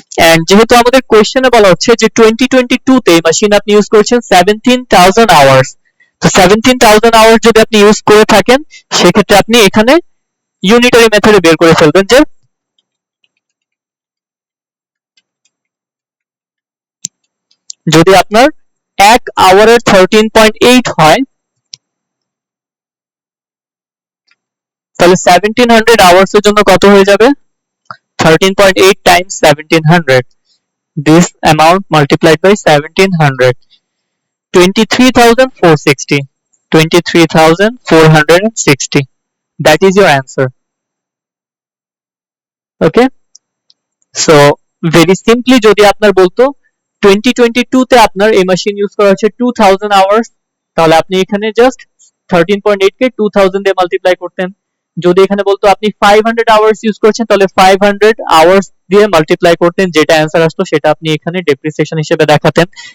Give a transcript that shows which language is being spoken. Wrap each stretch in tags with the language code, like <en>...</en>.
<bn>And যেহেতু আমাদের কোশ্চেনে বলা হচ্ছে যে 2022 তে মেশিন আপনি ইউজ করেছেন 17,000 আওয়ার্স, তো 17,000 আওয়ার্স যদি আপনি ইউজ করে থাকেন, সেক্ষেত্রে আপনি এখানে ইউনিটারি মেথডে বের করে ফেলবেন যে যদি আপনার 1 আওয়ারের 13.8 হয়, তাহলে 1700 আওয়ার্স এর জন্য কত হয়ে যাবে?</bn> <en>13.8 times 1700, this amount multiplied by 1700, 23,460, 23,460, that is your answer. Okay, so very simply</en> <bn>যদি আপনার বলতো 2022 তে আপনার এই মেশিন ইউজ করা হচ্ছে 2000 আওয়ার্স, তাহলে আপনি এখানে জাস্ট 13.8 কে 2000 দিয়ে মাল্টিপ্লাই করতেন। যদি এখানে বলতো আপনি 500 আওয়ার্স ইউজ করছেন, তাহলে 500 আওয়ার্স দিয়ে মাল্টিপ্লাই করতেন, যেটা অ্যান্সার আসতো সেটা আপনি এখানে ডেপ্রিসিয়েশন হিসেবে দেখাতেন।</bn>